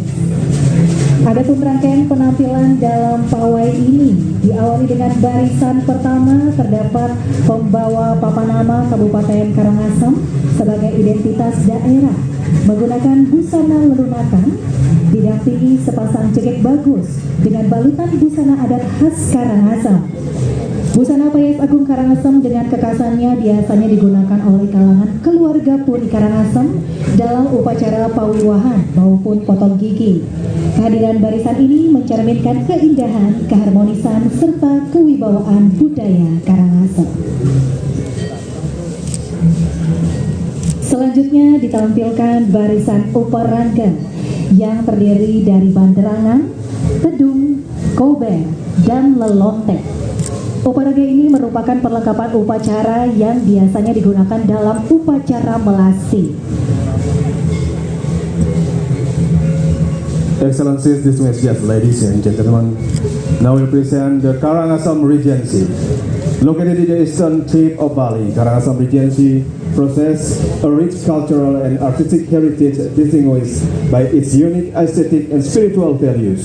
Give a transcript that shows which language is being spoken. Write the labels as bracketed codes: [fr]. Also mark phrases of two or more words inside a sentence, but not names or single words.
[id] Adapun rangkaian penampilan dalam pawai ini diawali dengan barisan pertama terdapat pembawa papanama Kabupaten Karangasem sebagai identitas daerah menggunakan busana lelunakan, didampingi sepasang cekik bagus dengan balutan busana adat khas Karangasem. Busana Payas Agung Karangasem dengan kekhasannya biasanya digunakan oleh kalangan keluarga Puri Karangasem dalam upacara pawiwahan maupun potong gigi. Kehadiran barisan ini mencerminkan keindahan, keharmonisan, serta kewibawaan budaya Karangasem. Selanjutnya ditampilkan barisan Uparangga yang terdiri dari banderangan, tedung, kober, dan lelontek. Uparangga ini merupakan perlengkapan upacara yang biasanya digunakan dalam upacara melasti. [en] Excellencies, distinguished guests, ladies and gentlemen, now we present the Karangasem Regency. Located in the eastern tip of Bali, Karangasem Regency possesses a rich cultural and artistic heritage distinguished by its unique aesthetic and spiritual values.